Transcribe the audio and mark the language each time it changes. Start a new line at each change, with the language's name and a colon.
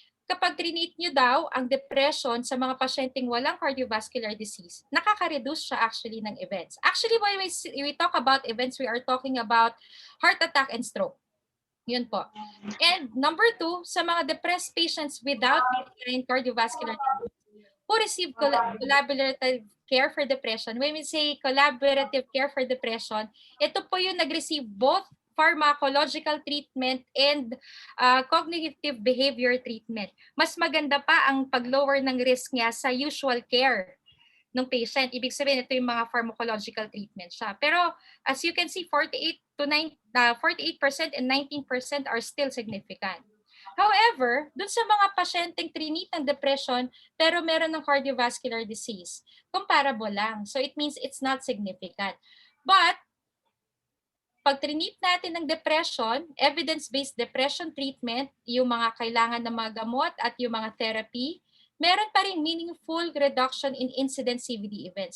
Filipino: Kapag trinit nyo daw ang depression sa mga pasyenteng walang cardiovascular disease, nakaka-reduce siya actually ng events.
English: Actually, when we talk about events, we are talking about heart attack and stroke.
Filipino: Yun po.
English: And number 2, sa mga depressed patients without cardiovascular disease, who receive collaborative care for depression. When we say collaborative care for depression,
Filipino: ito po yung nag-receive
English: both pharmacological treatment and cognitive behavior treatment.
Filipino: Mas maganda pa ang pag-lower ng risk niya sa usual care ng patient. Ibig sabihin, ito yung mga pharmacological treatment siya.
English: Pero as you can see, 48% and 19% are still significant.
Filipino: However, dun sa mga pasyenteng trinit ng depression pero meron ng cardiovascular disease, comparable lang.
English: So it means it's not significant.
Filipino: But pag trinit natin ng depression,
English: evidence-based depression treatment,
Filipino: yung mga kailangan na mga gamot at yung mga therapy, meron pa rin
English: meaningful reduction in incident CVD events.